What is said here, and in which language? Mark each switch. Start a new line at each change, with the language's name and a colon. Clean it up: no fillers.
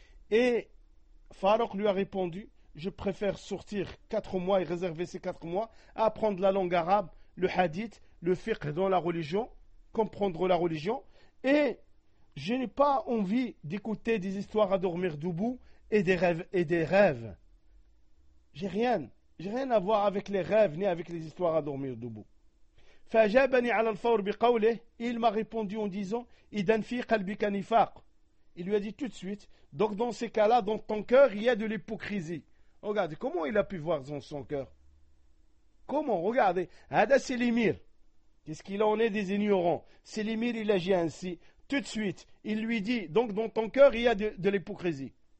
French: Et Farouk lui a répondu, je préfère sortir 4 mois et réserver ces 4 mois à apprendre la langue arabe, le hadith, le fiqh dans la religion, comprendre la religion. Et je n'ai pas envie d'écouter des histoires à dormir debout et des rêves. J'ai rien rien à voir avec les rêves ni avec les histoires à dormir debout.
Arabic: فأجابني على الفور بقوله
French: il m'a répondu en disant
Arabic: إذن في قلبك نفاق.
French: Il lui a dit tout de suite, donc dans ces cas-là, dans ton cœur, il y a de l'hypocrisie. Regardez, comment il a pu voir dans son cœur? Comment? Regardez, هذا c'est l'émir. Qu'est-ce qu'il en est des ignorants? C'est l'émir, il agit ainsi. Tout de suite, il lui dit, donc dans ton cœur, il y a de l'hypocrisie.